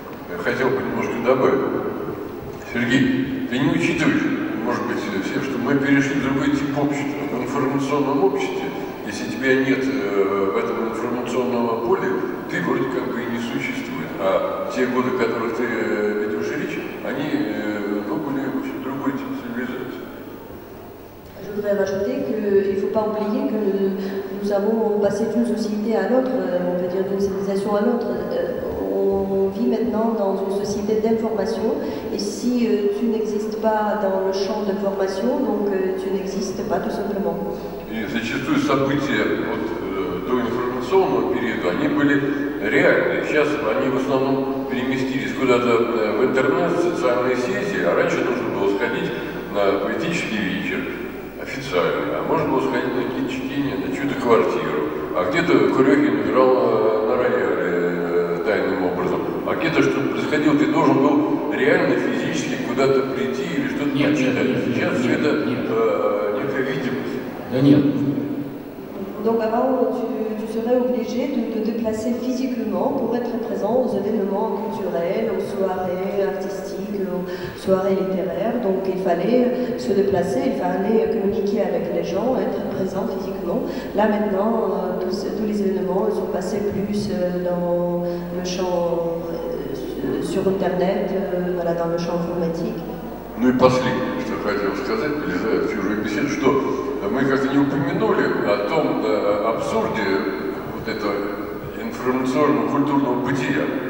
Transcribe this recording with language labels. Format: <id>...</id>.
<ru>Я хотел бы немножко добавить. Сергей, ты не учитываешь, может быть, все, что мы перешли в другой тип общества. В информационном обществе, если тебя нет в этом информационном поле, ты вроде как бы и не существует. А те годы, о которых ты ведешь речь, они были в общем, другой тип цивилизации.</ru> <fr>Je voudrais rajouter qu'il ne faut pas oublier que nous avons passé d'une société à l'autre, on peut dire d'une civilisation à l'autre. On vit maintenant dans une société d'information, et si tu n'existes pas dans le champ d'information, donc tu n'existes pas tout simplement.</fr> <ru>И зачастую события до информационного периода, они были реальные. Сейчас они в основном переместились куда-то в интернет, в социальные сети, а раньше нужно было сходить на поэтический вечер официальный, а можно было сходить на какие-то чтения, на чью-то квартиру, а где-то Курехин играл на рояле тайным образом, а где-то что-то происходило, ты должен был реально физически куда-то прийти или что-то прочитать. Сейчас все это некая видимость. Да нет.</ru> <fr>Donc avant, tu serais obligé de te déplacer physiquement pour être présent aux événements culturels, aux soirées artistiques, aux soirées littéraires. Donc il fallait se déplacer, il fallait communiquer avec les gens, être présent physiquement. Là maintenant, tous les événements sont passés plus dans le champ sur Internet, voilà, dans le champ informatique.</fr> <ru>Ну и последнее, что хотел сказать, влезая в чужую беседу, что мы как-то не упомянули о том абсурде вот этого информационно-культурного бытия.</ru>